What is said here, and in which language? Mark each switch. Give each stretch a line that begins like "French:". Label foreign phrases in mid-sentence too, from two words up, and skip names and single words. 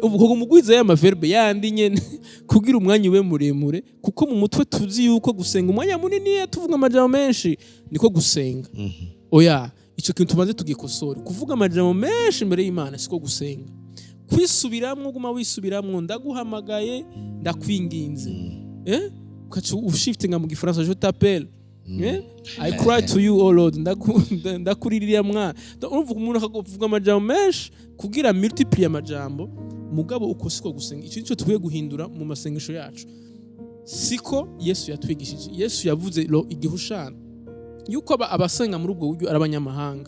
Rundi: Uvuga ngo mugwiza ya maverbe yandi nyene kugira umwanya ube muremure, kuko mu mutwe tuzi yuko gusenga umwanya munini tuvuga amajambo menshi niko gusenga. Oya, ico kintu tumaze tugikosora. Kuvuga amajambo menshi imbere y'Imana siko gusenga. Kwisubiramwo, guma wisubiramwo, ndaguhamagaye ndakwinginze, ukaca ushiftinga mu gifaransa
French: je t'appelle,
English: I cry to you oh Lord,
Rundi: ndakuririra mwana. Urumva umuntu akavuga amajambo menshi kugira multiplie amajambo, mugabo uko siko gusenga. Ico nico tukwiye guhindura mu masengesho yacu, siko Yesu yatwigishije. Yesu yavuze igihushana yuko abasenga muri ubwo buryo abanyamahanga.